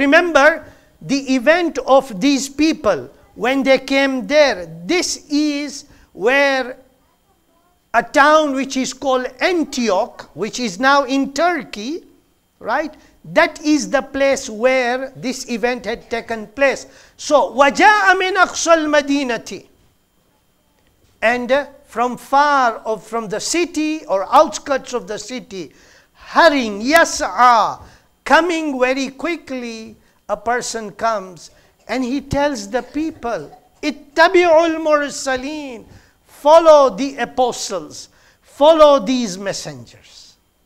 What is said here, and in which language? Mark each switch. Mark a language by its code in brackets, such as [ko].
[en] Remember the event of these people when they came there. This is where a town which is called Antioch, which is now in Turkey, right? That is the place where this event had taken place. [ar] So, وَجَاءَ مِنْ أَقْصَى الْمَدِينَةِ. [en] And from far, or from the city or outskirts of the city, hurrying, yas'a, coming very quickly, a person comes and he tells the people, [ar] ittabi'ul mursaleen, [en] follow the apostles, follow these messengers.